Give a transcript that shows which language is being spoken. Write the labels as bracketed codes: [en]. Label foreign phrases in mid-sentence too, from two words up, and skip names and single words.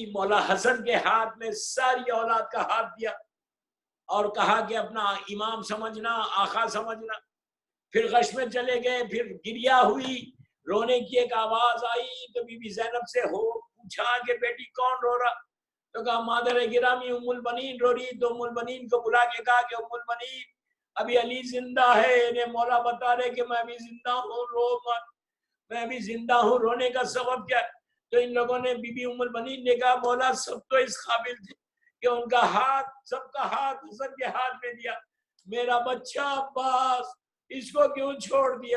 [ur] مولا حسن کے ہاتھ میں ساری اولاد کا ہاتھ دیا اور کہا کہ اپنا امام سمجھنا, آقا سمجھنا. پھر غش میں چلے گئے, پھر گریا ہوئی, رونے کی ایک آواز آئی تو بی بی زینب سے پوچھا کہ بیٹی کون رو رہا, تو کہا مادر گرامی ام البنین رو رہی. تو ام البنین کو بلا کے کہا کہ ام البنین ابھی علی زندہ ہے, انہیں مولا بتا رہے کہ میں ابھی زندہ ہوں, رو مت, میں ابھی زندہ ہوں, رونے کا سبب کیا. تو ان لوگوں نے بی بی ام البنین نے کہا مولا سب تو اس قابل تھے کہ ان کا ہاتھ, سب کا ہاتھ حسن کے ہاتھ میں دیا, میرا بچہ عباس اس کو کیوں چھوڑ دیا.